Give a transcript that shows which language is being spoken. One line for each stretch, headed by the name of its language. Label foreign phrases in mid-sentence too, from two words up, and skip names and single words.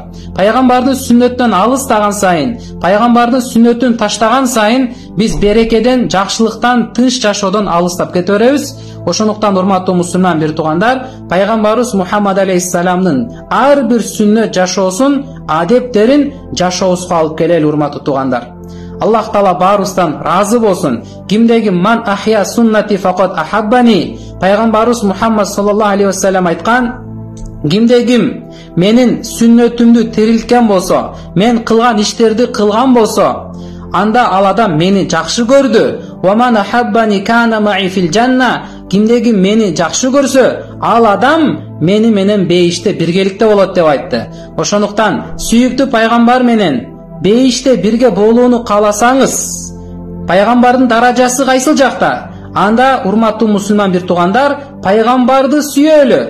Kyrgyz: Пайгамбардын сүннөттөн алыстаган сайын, пайгамбардын сүннөтүн таштаган сайын биз берекеден, жакшылыктан, тынч жашоодон алыстап кете беребиз. Ошондуктан урматтуу мусулман бир туугандар, пайгамбарыбыз Мухаммад алейхиссаламдын ар бир сүннөт жашоосун, адептерин жашообузга алып келели урматтуу туугандар. Аллах Таала баарыбыздан разы болсун.
Arabic: Кимдеги من أحيا سنتي فقد أحبني.
Kyrgyz: Пайгамбарыбыз Мухаммад
Arabic: صلى الله عليه وسلم
Kyrgyz: айткан, кимдегим менин сүннөтүмдү тирилткен болсо, мен кылган иштерди кылган болсо, анда ал адам мени жакшы көрдү.
Arabic: ومن أحبني كان معي في الجنة.
Kyrgyz: Кимдеги мени жакшы көрсө, ал адам мени менен бейиште биргеликте болот деп айтты. Ошондуктан сүйүктүү пайгамбар менен бейиште бирге болууну кааласаңыз, пайгамбардын даражасы кайсыл жакта? Анда урматтуу мусулман бир туугандар, пайгамбарды сүйөлү.